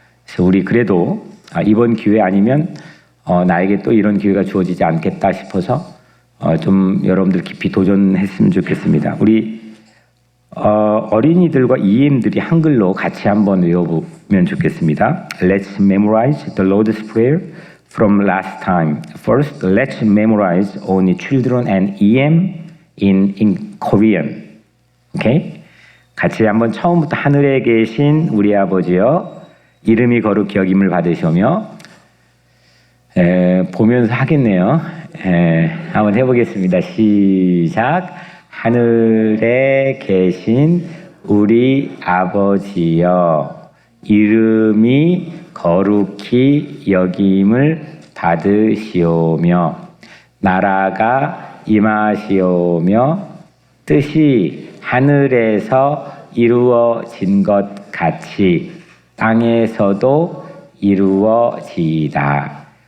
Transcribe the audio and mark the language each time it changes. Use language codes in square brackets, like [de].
[ko] 그래서 우리 그래도 이번 기회 아니면 나에게 또 이런 기회가 주어지지 않겠다 싶어서 좀 여러분들 깊이 도전했으면 좋겠습니다. 우리 어린이들과 EM들이 한글로 같이 한번 외워보면 좋겠습니다. [en] Let's memorize the Lord's Prayer from last time. First, let's memorize only children and EM in Korean. Okay? [ko] 같이 한번 처음부터 하늘에 계신 우리 아버지여 이름이 거룩히 여김을 받으시오며 보면서 하겠네요. 한번 해보겠습니다. 시작. 하늘에 계신 우리 아버지여 이름이 거룩히 여김을 받으시오며 나라가 임하시오며 뜻이 하늘에서 이루어진 것 같이 땅에서도 이루어지이다.